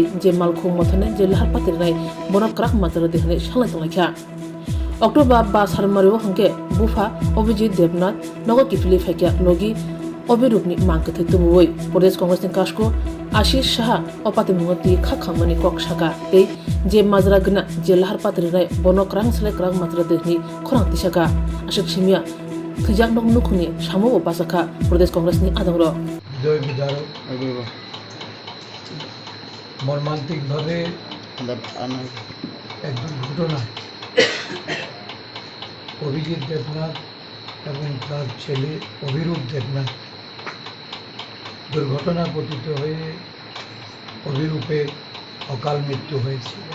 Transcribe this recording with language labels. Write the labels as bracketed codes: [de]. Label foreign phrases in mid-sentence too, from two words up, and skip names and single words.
[trp] जे मालखौ मथननाय जे लाहार पाटि रनाय बनक क्राक माजरा देहने सांलाय दंलायखा अक्टोबर 5 सालमारिओ हंके बुफा अभिजित देवनाथ नगर किफिलि फायकिया लगी अबिरूपनि मांगके थैतुबुबै प्रदेश कांग्रेसनि कासको आशिष साहा अपाति मुंगति खाखामनि कक साका तै जे माजरा गना जे लाहार पाटि रनाय बनक रां सले क्राक माजरा देहनि खरांति साका आशक सिमिया थैजाक नक नुखुनि सामो बासाखा प्रदेश कांग्रेसनि आदंरो [bn] জয় বিধারক মর্মান্তিকভাবে এক দুর্ঘটনায় অভিজিৎ দেবনাথ এবং তার ছেলে অভিরূপ দেবনাথ দুর্ঘটনায় পতিত হয়ে অভিরূপের অকাল মৃত্যু হয়েছে।